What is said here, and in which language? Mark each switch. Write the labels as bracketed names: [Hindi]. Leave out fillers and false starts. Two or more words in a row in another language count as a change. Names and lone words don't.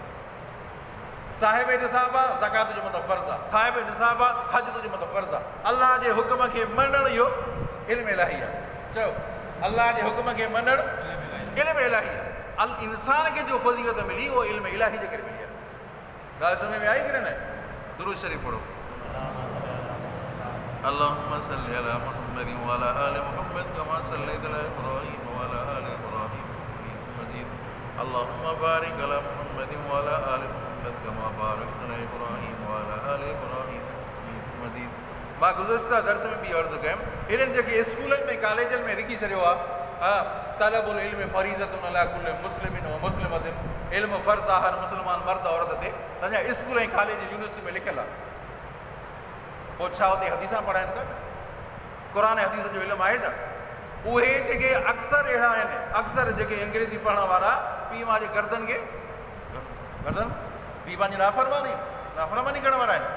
[Sindhi] साहिब निसाब आहे, ज़कात जो मतिलबु फ़र्ज़ु आहे। साहिब निसाब आहे, हज तुंहिंजो मतिलबु फ़र्ज़ु आहे। अलाह जे हुकुम खे मञणु इहो इल्म इलाही आहे। चओ अलाह जे हुकुम खे मञणु इल्म इलाही आहे। इंसान खे जो फज़ीलत मिली उहो इल्म इलाही जे करे मिली आहे। ॻाल्हि समझ में आई कि न? दुरूद शरीफ़ पढ़ो। [Arabic] اللهم صل على محمد وعلى آل محمد كما صليت على إبراهيم وعلى آل إبراهيم إنك مجيد. اللهم بارك على محمد وعلى آل محمد كما باركت على إبراهيم وعلى آل إبراهيم إنك مجيد. [Sindhi] मां गुज़िश्ता दर्स में बि अर्ज़ु कयमि, हिननि जेके स्कूलनि में कॉलेजनि में लिखी छॾियो आहे, हा [Arabic] طلب العلم فريضة على كل مسلم ومسلمة, [Sindhi] इल्म फ़र्ज़ु आहे हर मुस्लमान मर्द औरत ते। तव्हांजा स्कूल ऐं कॉलेज यूनिवर्सिटी में लिखियलु आहे। पोइ छा उते हदीसां पढ़ाइनि था? क़ुर ऐं हदीस जो इल्मु आहे छा? उहे जेके अक्सर अहिड़ा आहिनि, अक्सर जेके अंग्रेज़ी पढ़ण वारा पीउ मां जे गर्दन खे गर्दन पीउ पंहिंजी नाफ़रमानी करण वारा आहिनि।